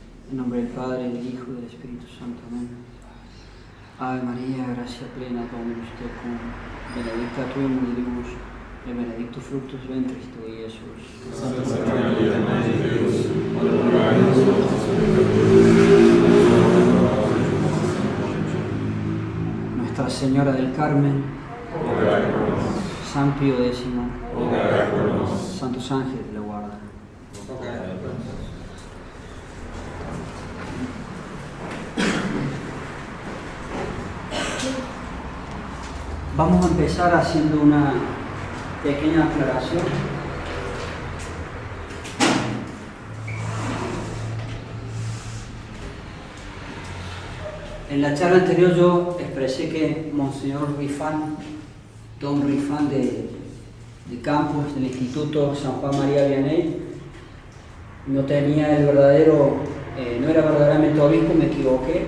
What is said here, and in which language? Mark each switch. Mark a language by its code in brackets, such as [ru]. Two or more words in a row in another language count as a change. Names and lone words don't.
[es] En nombre del Padre, del Hijo y del Espíritu Santo. Amén. [la] Ave María, [es] gracia plena, [la] Dominus tecum, benedicta tu in mulieribus, et benedictus fructus ventris tui, Iesus. [es] Santa María, Madre de Dios, [la] ora pro nobis [es] Nuestra Señora del Carmen, [la] ora pro nobis, [es] San Pío X, [la] ora pro nobis, [es] Santos Ángeles de la Guarda. Vamos a empezar haciendo una pequeña aclaración. En la charla anterior yo expresé que Monseñor Rifán, Don Rifán de Campos del Instituto San Juan María Vianney, no tenía el verdadero, no era verdaderamente obispo, me equivoqué.